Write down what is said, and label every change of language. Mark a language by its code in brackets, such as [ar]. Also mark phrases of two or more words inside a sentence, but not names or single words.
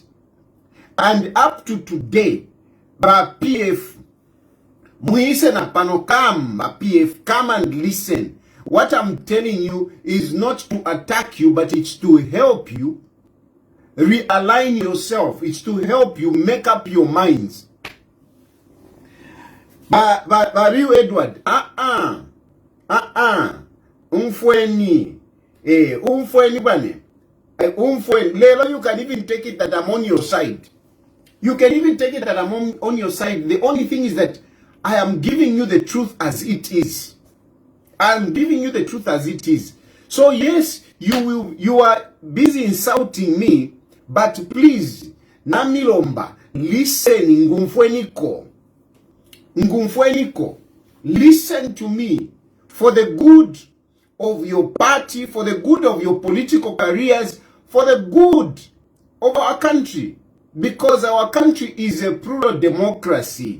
[en] And up to today, PF, PF, come and listen. What I'm telling you is not to attack you, but it's to help you realign yourself. It's to help you make up your minds. Rio Edward, [bem] umfweni bane, lelo, [en] you can even take it that I'm on your side. You can even take it that I'm on your side. The only thing is that I am giving you the truth as it is. I am giving you the truth as it is. So yes, you are busy insulting me, but please, Namilomba, listen, Ngumfweniko, listen to me for the good of your party, for the good of your political careers, for the good of our country, because our country is a plural democracy.